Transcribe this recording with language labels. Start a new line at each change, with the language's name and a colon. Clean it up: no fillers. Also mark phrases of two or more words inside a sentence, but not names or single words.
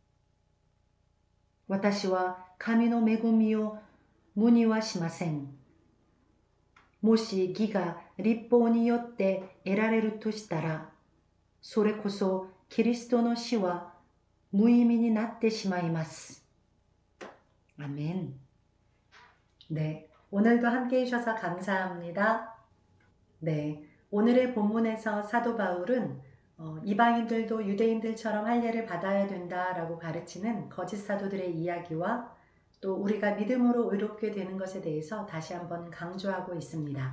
Japanese: 私は神の恵みを無にはしません。もし義が律法によって得られるとしたら、それこそキリストの死は無意味になってしまいます.
Korean: 아멘. 네, 오늘도 함께 해주셔서 감사합니다. 네, 오늘의 본문에서 사도 바울은 이방인들도 유대인들처럼 할례를 받아야 된다라고 가르치는 거짓 사도들의 이야기와 또 우리가 믿음으로 의롭게 되는 것에 대해서 다시 한번 강조하고 있습니다.